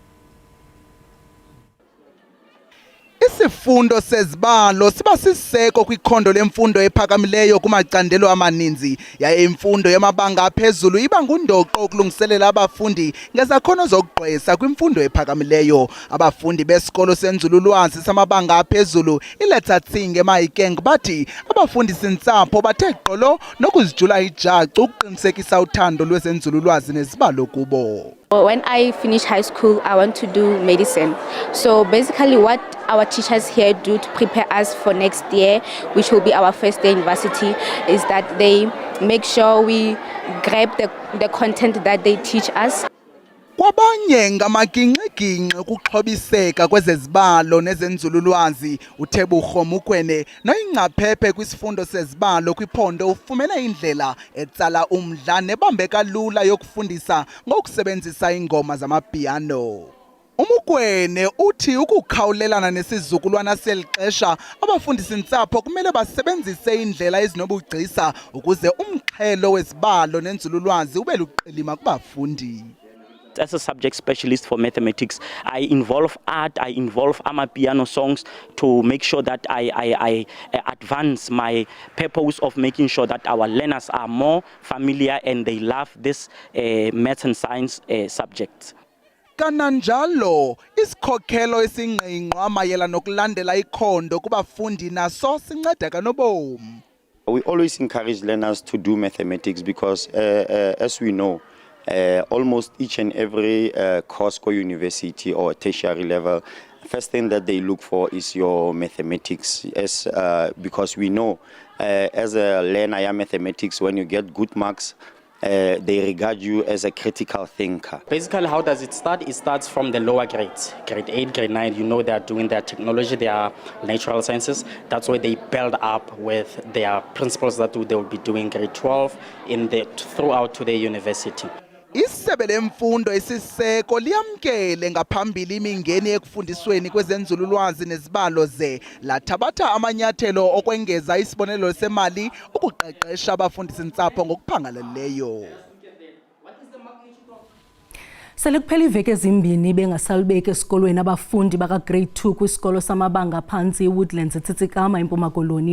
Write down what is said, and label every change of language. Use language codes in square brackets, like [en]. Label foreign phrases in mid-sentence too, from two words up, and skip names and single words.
[xh] Isifundo sezibalo siba siseko kwikhondo lemfundo ephakamileyo kumacandelo amaninzi yaye imfundo yamabanga aphezulu iba ngundoqo ukulungiselela abafundi ngezakhono zokugqwesa kwimfundo ephakamileyo. Abafundi besikolo senzululwazi samabanga aphezulu iLethatsinge eMahikeng bathi abafundisi-ntsapho bathe gqolo nokuzijula ijacu ukuqinisekisa uthando lwezenzululwazi nezibalo kubo. [en] When I finish high school, I want to do medicine. So basically what our teachers here do to prepare us for next year, which will be our first day university, is that they make sure we grab the content that they teach us. [xh] Kwabanye ngamaginqiginqi ukuxhobiseka kwezezibalo nezenzululwazi uThebugo Mukwene noyingcaphephe kwisifundo sezibalo kwiphondo ufumene indlela etsala umdla nebambeka lula yokufundisa ngokusebenzisa ingoma zamapiano. Umukwene uthi ukukhawulelana nesizukulwana selixesha abafundisi-ntsapho kumele basebenzise indlela ezinobugcisa ukuze umxhelo wezibalo nenzululwazi ube luqilima kubafundi. [en] As a subject specialist for mathematics, I involve art, I involve amapiano songs to make sure that I advance my purpose of making sure that our learners are more familiar and they love this maths and science subjects. [xh] Kananjalo isikhokhelo esingqingqwa mayela nokulandela ikhondo kubafundi naso sinceda kanobomi. [en] We always encourage learners to do mathematics because as we know, almost each and every course or university or tertiary level, first thing that they look for is your mathematics. Because we know as a learner in mathematics, when you get good marks, they regard you as a critical thinker. Basically, how does it start? It starts from the lower grades. Grade 8, grade 9, you know they are doing their technology, their natural sciences. That's why they build up with their principles that they will be doing grade 12 throughout to the university. [xh] Isebe lemfundo isiseko liyamkele ngaphambili imingeni ekufundisweni kwezenzululwazi nezibalo lathabatha amanyathelo okwengeza isibonelelo semali ukuqeqesha abafundisi-ntsapho ngokuphangaleleyo. Sele kuphela iveki ezimbini bengasalibeki esikolweni abafundi baka grade 2 kwisikolo samabanga aphantsi Woodlands eTsitsikamma eMpuma Koloni.